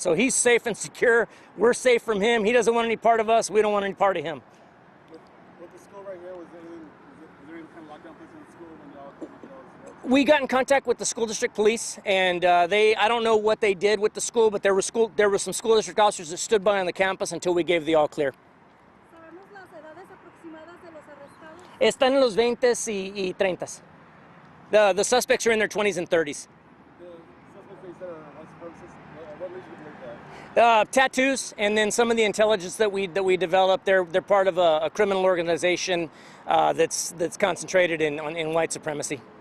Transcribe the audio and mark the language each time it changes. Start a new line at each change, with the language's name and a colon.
English: So he's safe and secure. We're safe from him. He doesn't want any part of us. We don't want any part of him. With the school right here, was there any kind of lockdown place in the school when y'all? We got in contact with the school district police, and I don't know what they did with the school, but there were some school district officers that stood by on the campus until we gave the all clear.
Spanish: ¿Sabemos las edades aproximadas de los arrestados? Están en los 20s y 30s.
English: The suspects are in their 20s and 30s. The suspects they said are white supremacists. What leads you to believe that? Tattoos, and then some of the intelligence that we developed. They're part of a criminal organization that's concentrated in white supremacy.